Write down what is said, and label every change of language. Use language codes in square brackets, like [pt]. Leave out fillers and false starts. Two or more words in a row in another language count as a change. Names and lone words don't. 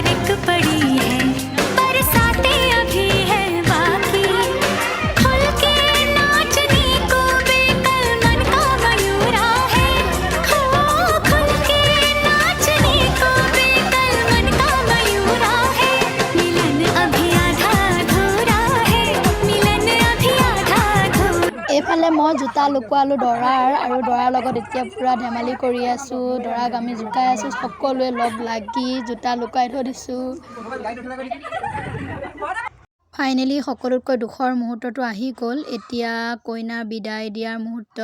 [hi] पड़ी है बरसातें अभी है बाकी खुल के नाचने को बेकल मन का मयूरा है खुल के नाचने को बेकल मन का मयूरा है मिलन अभी आधा अधूरा है मिलन अभी आधा अधूरा। [as] এইফালে মই জোতা লুকুৱালোঁ দৰাৰ আৰু দৰাৰ লগত এতিয়া পূৰা ধেমালি কৰি আছোঁ। দৰাক আমি জোকাই আছোঁ। সকলোৱে লগ লাগি জোতা লুকুৱাই থৈ দিছোঁ। ফাইনেলি সকলোতকৈ দুখৰ মুহূৰ্তটো আহি গ'ল। এতিয়া কইনাৰ বিদায় দিয়াৰ মুহূৰ্ত।